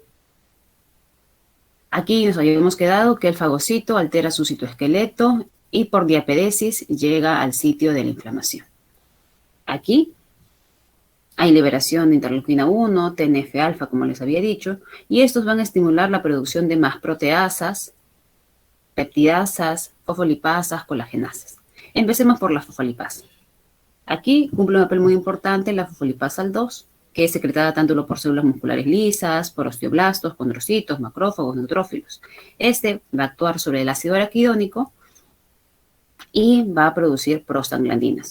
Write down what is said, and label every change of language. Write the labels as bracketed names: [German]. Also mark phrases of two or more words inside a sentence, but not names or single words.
[Spanish] Aquí nos habíamos quedado que el fagocito altera su citoesqueleto y por diapedesis llega al sitio de la inflamación. Aquí hay liberación de interleuquina 1, TNF-alfa, como les había dicho, y estos van a estimular la producción de más proteasas, peptidasas, fosfolipasas, colagenasas. Empecemos por la fosfolipasa. Aquí cumple un papel muy importante la fosfolipasa Al2, que es secretada tanto por células musculares lisas, por osteoblastos, condrocitos, macrófagos, neutrófilos. Este va a actuar sobre el ácido araquidónico y va a producir prostaglandinas.